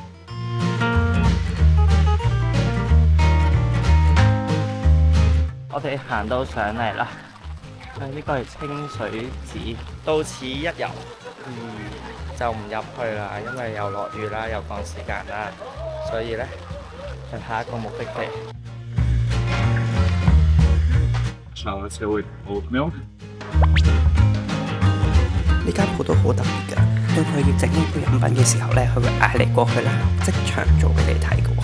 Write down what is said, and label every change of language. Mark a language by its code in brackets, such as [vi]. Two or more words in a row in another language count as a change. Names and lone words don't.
[yue] 我哋行到上嚟啦，呢個係清水寺，到此一遊。就唔入去啦，因為又落雨啦，又趕時間啦，所以咧去下一個目的地。 [en] Chocolate with oat milk。 [yue] 呢間鋪都好特別㗎，當佢要整呢杯飲品嘅時候咧，佢會嗌你過去啦，即場做俾你睇嘅喎。